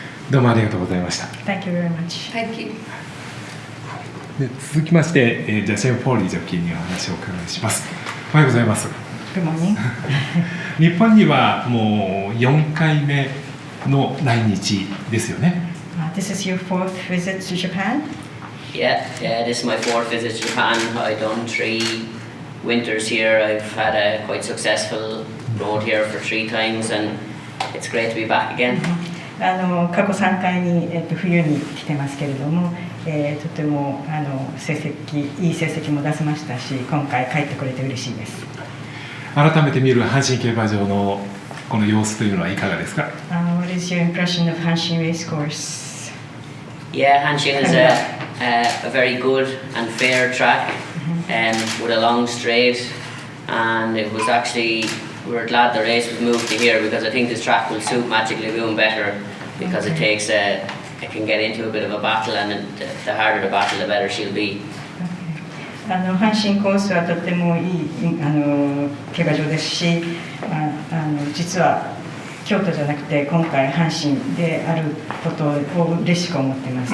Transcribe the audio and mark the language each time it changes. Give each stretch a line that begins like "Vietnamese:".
Japanese: どうもありがとうございました。
English: Thank you very much. Thank you.
Japanese: で続きまして、ジャシェン・フォーリージョッキーにお話をお伺いします。おはようございます。
English: Good morning.
Japanese: 日本にはもう4回目の来日ですよね。
English: This is your fourth visit to Japan? Yeah, this is my fourth visit to Japan. I've done 3 winters here. I've had a quite successful road here for 3 times, and it's great to be back again.
Japanese: 過去3回に、冬に来てますけれども、とてもいい成績も出せましたし、今回帰ってくれて嬉しいです。改めて見る阪神競馬場のこの様子というのはいかがですか？
English: What is your impression of Hanshin Race Course? Yeah, Hanshin is a very good and fair track, with a long straight, and it was actually, we were glad the race was moved to here because I think this track will suit Magic Lagoon better because it can get into a bit of a battle, and the harder the battle, the better she'll be.
Japanese: 阪神コースはとてもいい競馬場ですし、実は京都じゃなくて今回阪神であることを嬉しく思っています。